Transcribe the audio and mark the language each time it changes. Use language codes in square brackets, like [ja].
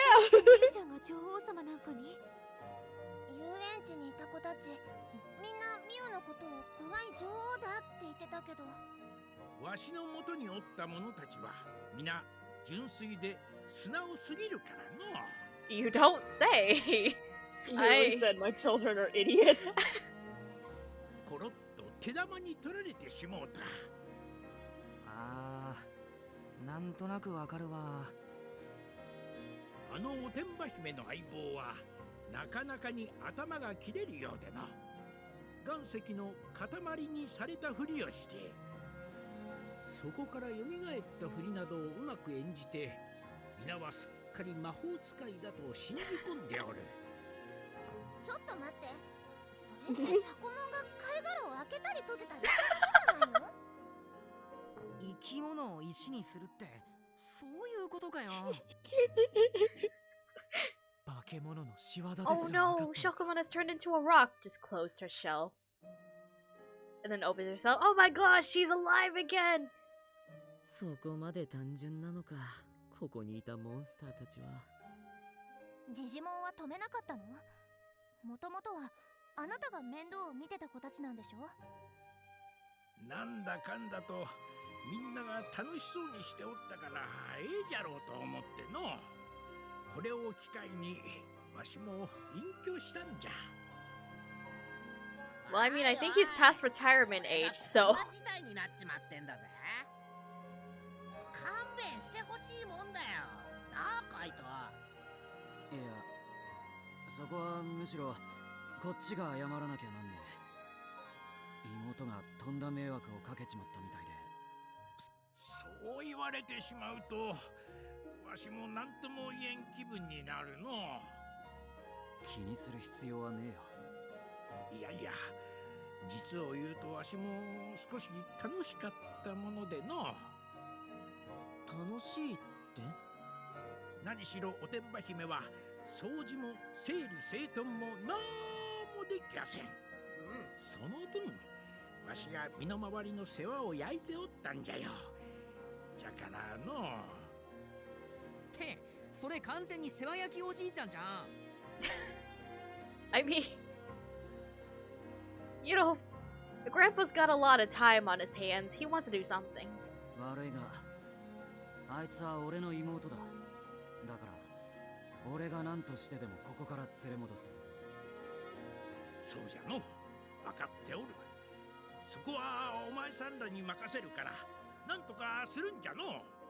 [ja] どうして姉ちゃんが女王様なんかに？遊園地にいた子たちみんなミウのことを怖い女王だって言ってたけど、わしのもとにおった者たちは皆純粋で素直すぎるからの。 [en] You don't say. You really said my children are idiots. [ja] コロッと手玉に取られてしもうた。あー、なんとなくわかるわ。あのおてんば姫の相棒はなかなかに頭が切れるようでな。岩石の塊にされたふりをして、そこから蘇ったふりなどをうまく演じて、皆はすっかり魔法使いだと信じ込んでおる。ちょっと待って、それってシャコモンが貝殻を開けたり閉じたりしただけじゃないの？生き物を石にするってそういうことかよ。化け物の仕業ですよ。 [en] Oh no, Shokumon has turned into a rock. Just closed her shell. And then opens herself. Oh my gosh, she's alive again! [ja] そこまで単純なのか、ここにいたモンスターたちは。ジジモンは止めなかったの？もともとはあなたが面倒を見てた子たちなんでしょ？なんだかんだとみんなが楽しそうにしておったからええじゃろうと思っての。これを機会にわしも隠居したんじゃ。 [en] Well, I mean, I think he's past retirement age, so. [ja] 事態になっちまってんだぜ。勘弁してほしいもんだよなあ、カイト。いや、そこはむしろこっちが謝らなきゃなんねえ。妹がとんだ迷惑をかけちまったみたいで。そう言われてしまうとわしも何とも言えん気分になるの。気にする必要はねえよ。いやいや、実を言うとわしも少し楽しかったものでの。楽しいって？何しろおてんば姫は掃除も整理整頓もなんもできやせん。その分わしが身の回りの世話を焼いておったんじゃよ。じゃからの。って、それ完全に世話焼きおじいちゃんじゃん。 [en] I mean, you know, the grandpa's got a lot of time on his hands. He wants to do something. [ja] 悪いが、あいつは俺の妹だ。だから、俺が何としてでもここから連れ戻す。そうじゃの。分かっておる。そこはお前さんらに任せるからなんとかするんじゃの。